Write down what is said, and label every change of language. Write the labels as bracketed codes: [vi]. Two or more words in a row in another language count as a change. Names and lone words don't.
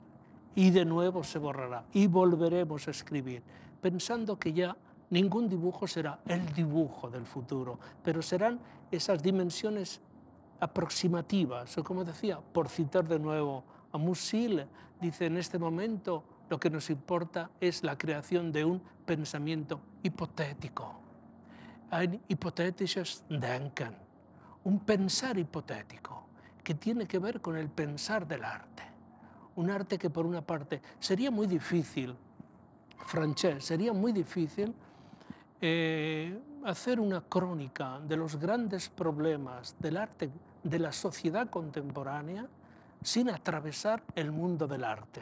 [es] Y de nuevo se borrará y volveremos a escribir, pensando que ya ningún dibujo será el dibujo del futuro, pero serán esas dimensiones aproximativas, o como decía, por citar de nuevo a Musil, dice: en este momento lo que nos importa es la creación de un pensamiento hipotético. [de] Ein hypothetisches Denken, [es] un pensar hipotético, que tiene que ver con el pensar del arte. Un arte que, por una parte, sería muy difícil, Francés, sería muy difícil hacer una crónica de los grandes problemas del arte de la sociedad contemporánea sin atravesar el mundo del arte.